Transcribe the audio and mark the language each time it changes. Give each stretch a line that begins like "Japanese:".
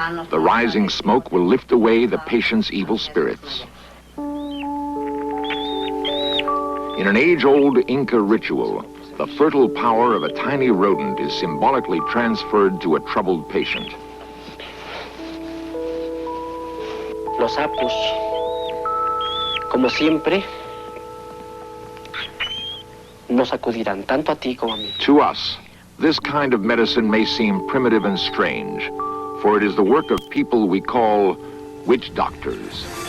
English: The rising smoke will lift away the patient's evil spirits. In an age-old Inca ritual, the fertile power of a tiny rodent is symbolically transferred to a troubled patient.
Spanish: Los sapos, como siempre, nos acudirán tanto a ti como a mí.
English: To us, this kind of medicine may seem primitive and strange, for it is the work of people we call witch doctors.